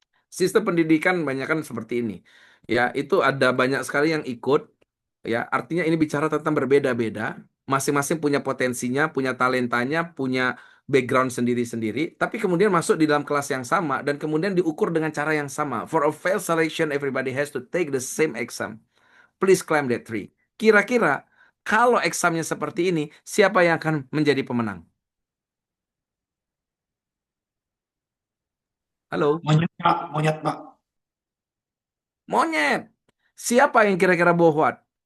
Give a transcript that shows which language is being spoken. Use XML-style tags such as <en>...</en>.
<id>Sistem pendidikan banyak kan seperti ini. Ya, itu ada banyak sekali yang ikut. Ya, artinya ini bicara tentang berbeda-beda. Masing-masing punya potensinya, punya talentanya, punya background sendiri-sendiri. Tapi kemudian masuk di dalam kelas yang sama dan kemudian diukur dengan cara yang sama.</id> <en>For a fair selection, everybody has to take the same exam. Please climb that tree.</en> <id>Kira-kira kalau examnya seperti ini, siapa yang akan menjadi pemenang? Halo? Monyet, Pak. Monyet, Pak. Monyet. Siapa yang kira-kira bohwat?</id>